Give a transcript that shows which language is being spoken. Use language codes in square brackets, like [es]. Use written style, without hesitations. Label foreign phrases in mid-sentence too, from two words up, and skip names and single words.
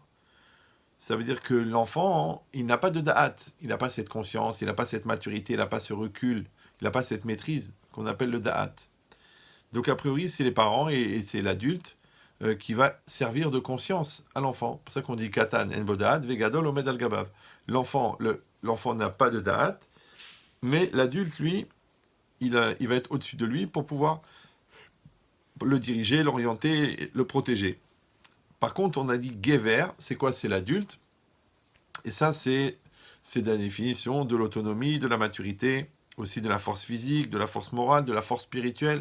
[fr] Ça veut dire que l'enfant, il n'a pas de da'at, il n'a pas cette conscience, il n'a pas cette maturité, il n'a pas ce recul, il n'a pas cette maîtrise qu'on appelle le da'at. Donc a priori, c'est les parents et c'est l'adulte qui va servir de conscience à l'enfant. C'est pour ça qu'on dit [he] קטן אין בו דעת וגדול עומד על גביו. [fr] L'enfant n'a pas de da'at, mais l'adulte, lui, il va être au-dessus de lui pour pouvoir le diriger, l'orienter, le protéger. Par contre, on a dit gever, c'est quoi? C'est l'adulte. Et ça, c'est de la définition de l'autonomie, de la maturité, aussi de la force physique, de la force morale, de la force spirituelle.